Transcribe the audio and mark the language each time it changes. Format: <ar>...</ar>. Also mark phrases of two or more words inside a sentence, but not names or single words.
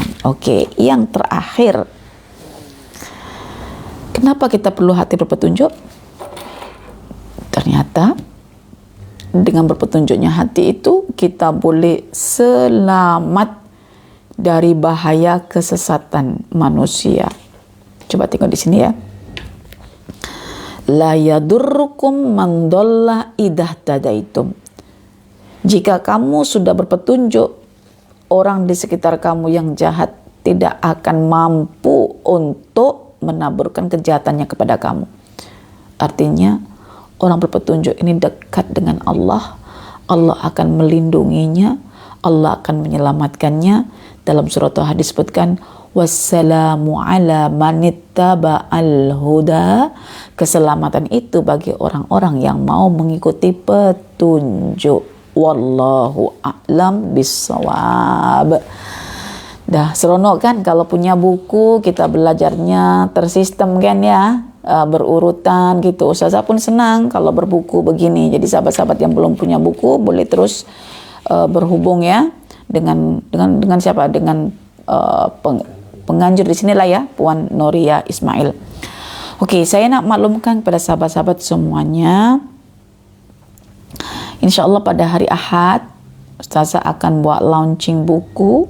<ms>Oke, yang terakhir, kenapa kita perlu hati berpetunjuk? Ternyata dengan berpetunjuknya hati itu kita boleh selamat dari bahaya kesesatan manusia. Coba tengok di sini ya.</ms> <ar>لا يضركم من ضل إذا اهتديتم.</ar> <ms>Jika kamu sudah berpetunjuk, orang di sekitar kamu yang jahat tidak akan mampu untuk menaburkan kejahatannya kepada kamu. Artinya, orang berpetunjuk ini dekat dengan Allah. Allah akan melindunginya, Allah akan menyelamatkannya. Dalam surat Taha disebutkan,</ms> <ar>والسلام على من اتبع الهدى.</ar> <ms>Keselamatan itu bagi orang-orang yang mau mengikuti petunjuk.</ms> <ar>والله أعلم بالصواب.</ar> <ms>Dah seronok kan kalau punya buku, kita belajarnya tersistem kan ya, berurutan gitu. Ustazah pun senang kalau berbuku begini. Jadi sahabat-sahabat yang belum punya buku boleh terus berhubung ya dengan siapa? Dengan penganjur di sinilah ya, Puan Noria Ismail. Oke, saya nak maklumkan kepada sahabat-sahabat semuanya, InsyaAllah pada hari Ahad Ustazah akan buat launching buku.</ms>